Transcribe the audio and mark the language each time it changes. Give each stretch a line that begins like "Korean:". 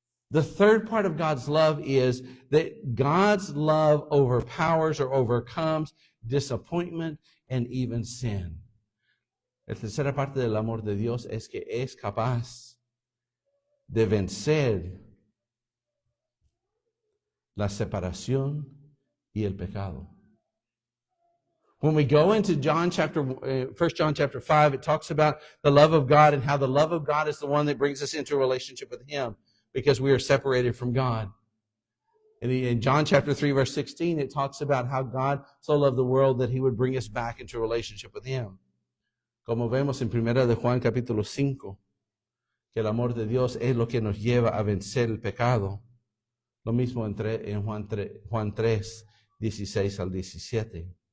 English: The third part of God's love is that God's love overpowers or overcomes disappointment and even sin.
Spanish: La tercera parte del amor de Dios es que es capaz de vencer la separación y el pecado.
English: When we go into 1 John chapter 5, it talks about the love of God and how the love of God is the one that brings us into a relationship with Him because we are separated from God. And in John chapter 3, verse 16, it talks about how God so loved the world that He would bring us back into a relationship with Him.
Spanish: Como vemos en 1 de Juan capítulo 5, que el amor de Dios es lo que nos lleva a vencer el pecado. Lo mismo en Juan 3, 16 al 17.